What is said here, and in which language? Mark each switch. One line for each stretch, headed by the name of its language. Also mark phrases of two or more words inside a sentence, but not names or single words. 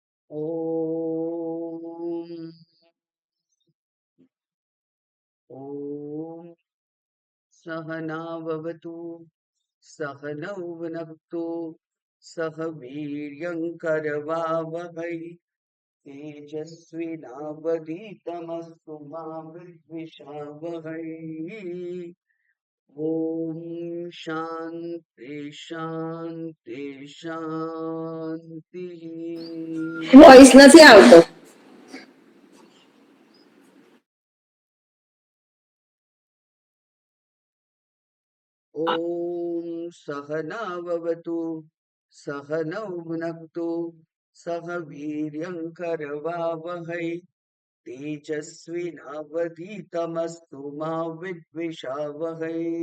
Sanskrit: ॐ ॐ सहना भवतु सहनौ भुनक्तु सह वीर्यङ्करवावहै तेजस्विनावधीतमस्तु मा विद्विषावहै। ॐ शान्ति शान्ति शान्तिः।
Gujarati: વોઇસ નથી આવતો.
Sanskrit: ॐ सहना भवतु सहनौ भुनक्तु सह वीर्यङ्करवावहै तेजस्विनावधीतमस्तु मा विद्विषावहै।